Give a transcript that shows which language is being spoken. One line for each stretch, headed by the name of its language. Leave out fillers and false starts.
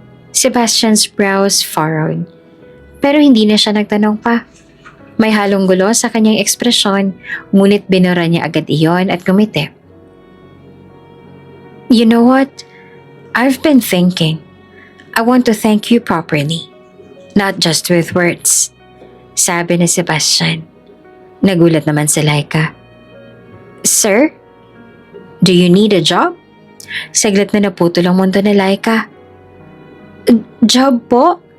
English: Sebastian's brows furrowed.
Filipino: Pero hindi na siya nagtanong pa. May halong gulo sa kanyang ekspresyon, ngunit binura niya agad iyon at gumiti.
English: "You know what? I've been thinking. I want to thank you properly. Not just with words,"
Filipino: sabi ni Sebastian. Nagulat naman si Laika.
English: "Sir? Do you need a job?"
Filipino: Saglit na naputol ang mundo ni Laika. "Job po?"